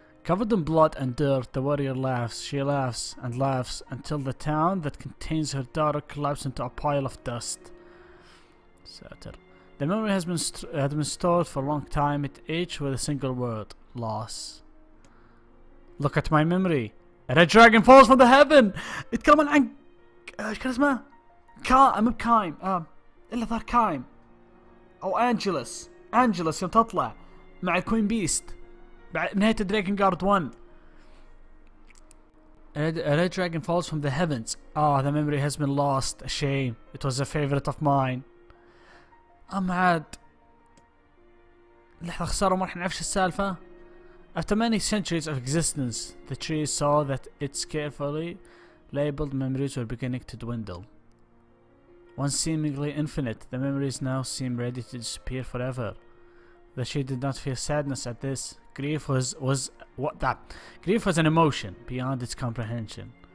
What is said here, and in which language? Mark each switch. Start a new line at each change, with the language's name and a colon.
English: Covered in blood and dirt, the warrior laughs. She laughs and laughs until the town that contains her daughter collapses into a pile of dust.
Arabic: Satir.
English: The memory had been stored for a long time, each with a single word: loss. Look at my memory. A red dragon falls from the heaven.
Arabic: يتكلمون عن ايش كان اسمه؟ مو بكايم الا ذا كايم او انجلس يوم تطلع مع الكوين بيست بعد نهاية دريكن جارد 1.
English: A red dragon falls from the heavens. The memory has been lost. A shame. It was a favorite of mine.
Arabic: عاد لحظة خسارة ما راح نعرف شو السالفة.
English: After many centuries of existence, the tree saw that its carefully labeled memories were beginning to dwindle. Once seemingly infinite, the memories now seem ready to disappear forever. The tree did not feel sadness at this. Grief was an emotion beyond its comprehension.